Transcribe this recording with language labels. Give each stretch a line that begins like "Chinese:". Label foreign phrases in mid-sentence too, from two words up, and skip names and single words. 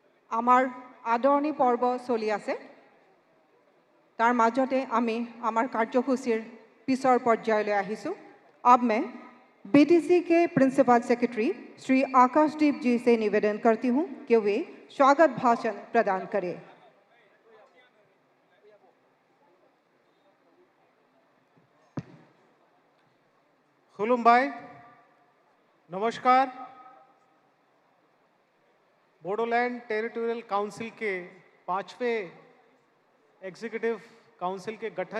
Assamese: আমাৰ আদৰণি পৰ্ব চলি আছে তাৰ মাজতে আমি আমাৰ কাৰ্যসূচীৰ পিছৰ পৰ্যায়লৈ আহিছোঁ
Hindi: अब मैं बीटीसी के प्रिंसिपल सेक्रेटरी श्री आकाशदीप जी से निवेदन करती हूं कि वे स्वागत भाषण प्रदान करें खुलुमबाई नमस्कार बोडोलैंड टेरिटोरियल काउंसिल के 5वें एग्जीक्यूटिव काउंसिल के गठन